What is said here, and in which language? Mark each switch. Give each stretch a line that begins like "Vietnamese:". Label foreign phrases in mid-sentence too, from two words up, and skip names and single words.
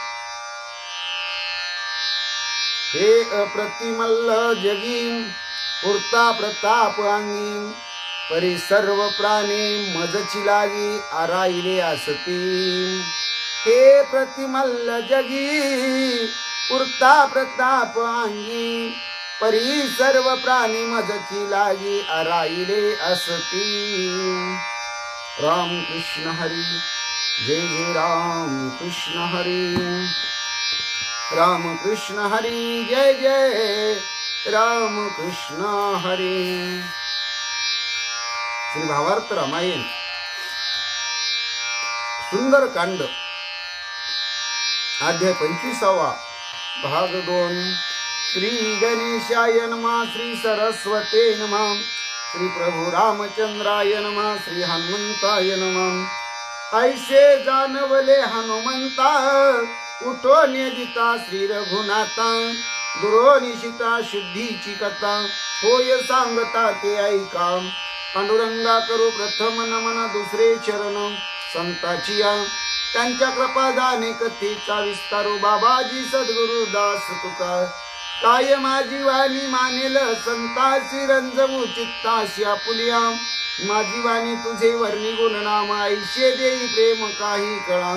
Marathi: हे अप्रतिमल्ल जगी पुरता प्रताप अंगी परी सर्व प्राणी मजची लागी आराईले असती। हे प्रतिमल्ल जगी पुरता प्रताप अंगी परी सर्व प्राणी मजची लागी आराईले असती। राम कृष्ण हरी जय जय राम कृष्ण हरी राम कृष्ण हरी जय जय राम कृष्ण हरी। श्री भावार्थ रामायण सुंदर कांड अध्याय 25 भाग 2।
Sanskrit: श्री गणेशाय नमः श्री सरस्वते नमः श्री प्रभु रामचंद्राय नमः श्री हनुमंताय नमः।
Marathi: ऐसे जानवले हनुमंता उठो नेदिता श्री रघुनाथा दुरोनिशिता शुद्धीची कथा होय सांगता ते ऐका। पांडुरंगा करू प्रथम नमन दुसरे चरण संताची त्यांच्या कृपादाने कथेचा विस्तारो बाबाजी सद्गुरु दास तुका काय माझी वाणी मानेल संतासी रंजवू चित्ताशी आपुलिया माझी वाणी तुझे वर्णी गुणनाम ऐशे देई प्रेम काही कळा।